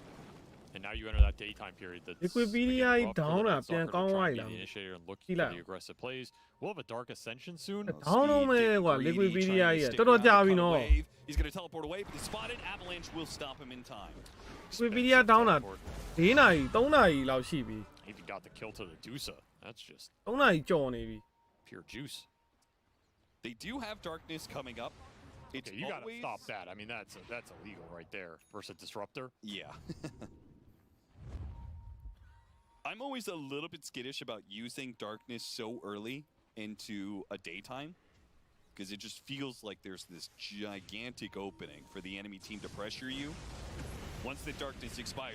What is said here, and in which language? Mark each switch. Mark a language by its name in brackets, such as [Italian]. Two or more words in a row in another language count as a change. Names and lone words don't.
[English] And now you enter that daytime period that's Wikipedia down up, yeah, the right. initiator and look for the aggressive plays. We'll have a Dark Ascension soon. Down on me, what? Wikipedia, yeah. Don't tell me no. He's going to teleport away, but he's spotted. Avalanche will stop him in time. Wikipedia down up. [Burmese] 3 နာရီ 3နာရီလောက်ရှိပြီ [English] Even got the kill to the Dusa. That's just [Burmese] 3 နာရီကြော်နေပြီ [English] pure juice. They do have Darkness coming up. It's you gotta stop that. I mean, that's illegal right there versus Disruptor. Yeah. I'm always a little bit skittish about using Darkness so early into a daytime, because it just feels like there's this gigantic opening for the enemy team to pressure you once the Darkness expires.